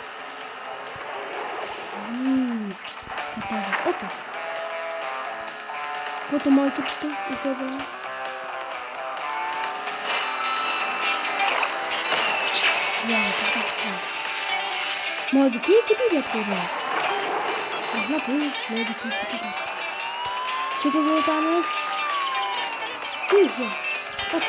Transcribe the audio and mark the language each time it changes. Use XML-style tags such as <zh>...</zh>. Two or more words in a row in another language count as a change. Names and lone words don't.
<tr>Katarım. Hoppa. Fotomu tuttu. İşte biraz.</tr> <uz>Mogi teki deyapti o'rimiz. Rahmat, mogi teki deyapti. Chekib o'tamiz. Hop.</uz>